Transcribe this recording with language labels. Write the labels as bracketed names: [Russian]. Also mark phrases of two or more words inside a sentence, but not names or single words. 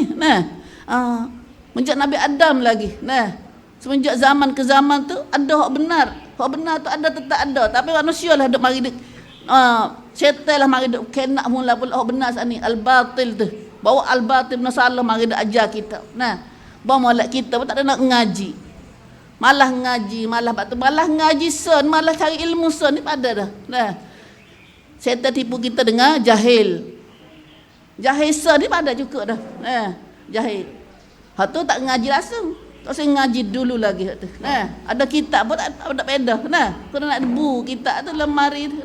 [Malay] Nah. Menjak Nabi Adam lagi. Nah. Semenjak zaman ke zaman tu ada hak benar. Hak benar tu ada tetap ada, tapi manusia lah duk mari syaitan lah mari duk kenak mula pula hak benar sat ni al-batil tu. Bawa al-batil nasalah mari dak ajar kita. Nah, bawa molek kita pun tak ada nak ngaji. Malah ngaji, malah ngaji son, malah cari ilmu son ni pada dah. Nah. Syaitan tipu kita dengan jahil. Jahil son ni pada juga dah. Nah, jahil. Hak tu tak ngaji langsung. Tak usah ngaji dulu lagi hak tu. Nah, ada kitab pun tak ada pedah. Nah, kena nak debu kitab tu lemari tu.